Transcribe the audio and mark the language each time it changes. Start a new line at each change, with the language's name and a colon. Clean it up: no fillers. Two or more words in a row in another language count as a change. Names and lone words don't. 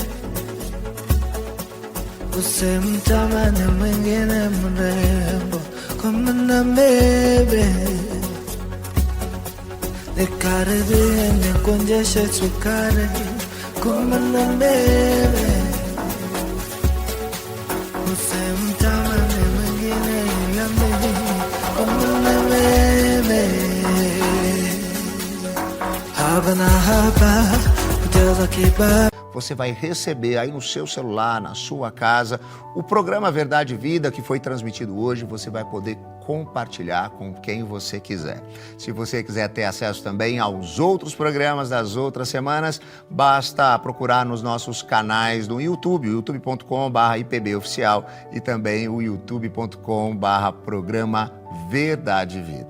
Swahili: usimtamani mwingine mrembo kama na bebe, nikaribie nikuonjeshe sukari kama na bebe, usimtamani mwingine ila mimi kama na bebe.
Portuguese: Você vai receber aí no seu celular, na sua casa, o programa Verdade e Vida que foi transmitido hoje. Você vai poder compartilhar com quem você quiser. Se você quiser ter acesso também aos outros programas das outras semanas, basta procurar nos nossos canais do YouTube, youtube.com/IPBOficial e também o youtube.com/programa Verdade e Vida.